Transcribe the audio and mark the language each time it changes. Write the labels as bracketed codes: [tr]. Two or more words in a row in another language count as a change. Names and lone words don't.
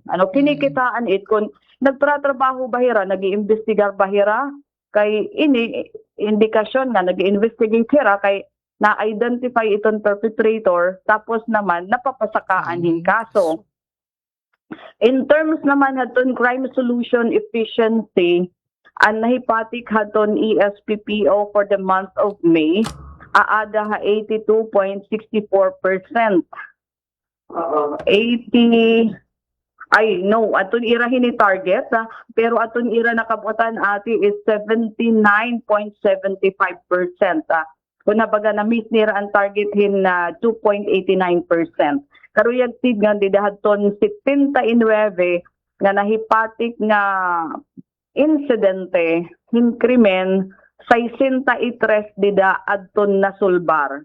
[war] Kinikitaan it kung nagtratrabaho bahira, nag-iimbestigar bahira kay ini indikasyon nga nag-investigate hira kay na-identify itong perpetrator tapos naman napapasakaan hin kaso. [en] In terms [war] naman haton [en] crime solution efficiency, [war] ang nahipatik haton ESPPO [en] for the month of May, [war] aada ha 82.64%. 80 aton ira hini target pero aton ira nakabutan ati is 79.75%. Kung nabaga na meet nira ang target hin na 2.89%. Karuyag tig nga didahadton 79 nga nahipatik nga insidente hin krimen 63 dida adton nasulbar.